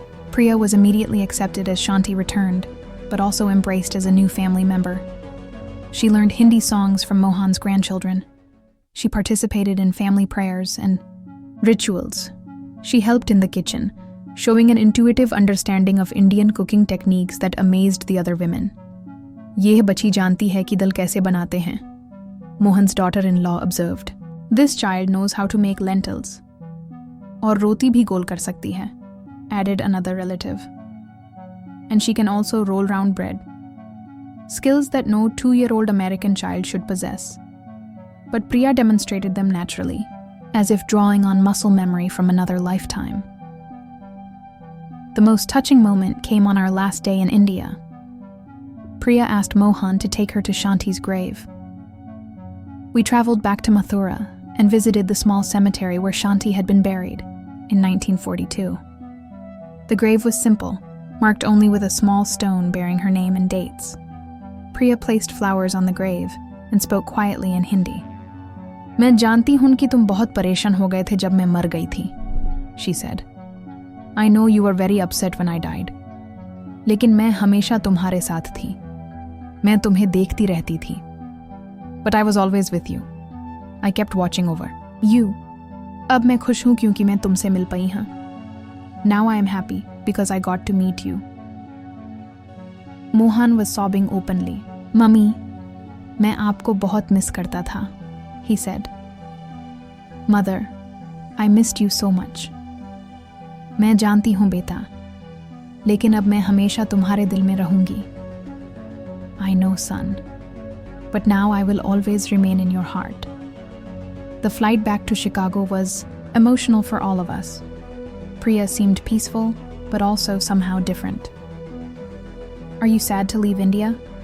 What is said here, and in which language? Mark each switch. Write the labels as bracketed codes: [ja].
[en] Priya was immediately accepted as Shanti returned, but also embraced as a new family member. She learned Hindi songs from Mohan's grandchildren, She participated in family prayers and rituals. She helped in the kitchen, showing an intuitive understanding of Indian cooking techniques that amazed the other women. [hi] "Yeh बच्ची जानती है कि दल कैसे बनाते हैं," [en] Mohan's daughter-in-law observed. "This child knows how to make lentils." [hi] "और रोटी भी गोल कर सकती है," [en] added another relative. "And she can also roll round bread." Skills that no 2-year-old American child should possess. But Priya demonstrated them naturally, as if drawing on muscle memory from another lifetime. The most touching moment came on our last day in India. Priya asked Mohan to take her to Shanti's grave. We traveled back to Mathura and visited the small cemetery where Shanti had been buried in 1942. The grave was simple, marked only with a small stone bearing her name and dates. Priya placed flowers on the grave and spoke quietly in Hindi. [hi] "मैं जानती हूं कि तुम बहुत परेशान हो गए थे जब मैं मर गई थी," [en] she said. "I know you were very upset when I died. [hi] लेकिन मैं हमेशा तुम्हारे साथ थी. मैं तुम्हें देखती रहती थी. [en] But I was always with you. I kept watching over you. [hi] अब मैं खुश हूं क्योंकि मैं तुमसे मिल पाई हूं. [en] Now I am happy because I got to meet you." Mohan was sobbing openly. [hi] "Mummy, मैं आपको बहुत मिस करता था," [en] he said. "Mother, I missed you so much." [hi] "मैं जानती हूं बेटा, लेकिन अब मैं हमेशा तुम्हारे दिल में रहूंगी." [en] "I know, son, but now I will always remain in your heart." The flight back to Chicago was emotional for all of us. Priya seemed peaceful, but also somehow different. "Are you sad to leave India?"